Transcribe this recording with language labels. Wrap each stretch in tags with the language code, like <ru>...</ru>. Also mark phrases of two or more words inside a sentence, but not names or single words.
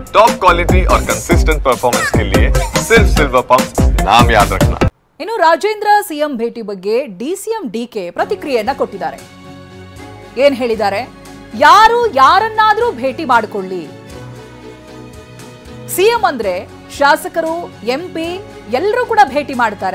<en>top quality</en> <hi>और</hi> <en>consistent performance</en> <hi>के लिए सिर्फ सिल्वर पंप नाम याद रखना।</hi> <kn>ಇನ್ನು ರಾಜೇಂದ್ರ ಸಿಎಂ ಭೇಟಿ ಬಗ್ಗೆ ಡಿಸಿಎಂ ಡಿಕೆ ಪ್ರತಿಕ್ರಿಯೆಯನ್ನ ಕೊಟ್ಟಿದ್ದಾರೆ. ಏನ್ ಹೇಳಿದ್ದಾರೆ? ಯಾರು ಯಾರನ್ನಾದ್ರೂ ಭೇಟಿ ಮಾಡಿಕೊಳ್ಳಿ, ಸಿಎಂ ಅಂದ್ರೆ ಶಾಸಕರು ಎಂಪಿ ಎಲ್ಲರೂ ಕೂಡ ಭೇಟಿ ಮಾಡ್ತಾರೆ.</kn>